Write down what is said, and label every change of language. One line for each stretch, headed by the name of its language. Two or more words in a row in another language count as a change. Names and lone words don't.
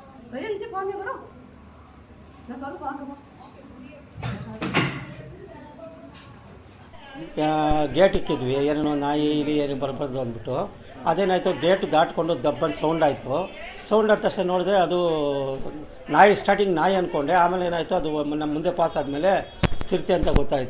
Hindi: भैया नीचे फोन नहीं करो ना करो फोन करो
Kannada: ಗೇಟ್ ಇಕ್ಕಿದ್ವಿ ಏನೇನೋ ನಾಯಿ ಇಲ್ಲಿ ಏನು ಬರ್ಬಾರ್ದು ಅಂದ್ಬಿಟ್ಟು ಅದೇನಾಯಿತು ಗೇಟ್ ದಾಟ್ಕೊಂಡು ದಬ್ಬನ್ ಸೌಂಡ್ ಆಯಿತು. ಸೌಂಡ್ ಆದ ತಕ್ಷಣ ನೋಡಿದೆ ಅದು ನಾಯಿ, ಸ್ಟಾರ್ಟಿಂಗ್ ನಾಯಿ ಅಂದ್ಕೊಂಡೆ. ಆಮೇಲೆ ಏನಾಯಿತು, ಅದು ನಮ್ಮ ಮುಂದೆ ಪಾಸ್ ಆದಮೇಲೆ ಚಿರತೆ ಅಂತ ಗೊತ್ತಾಯಿತು.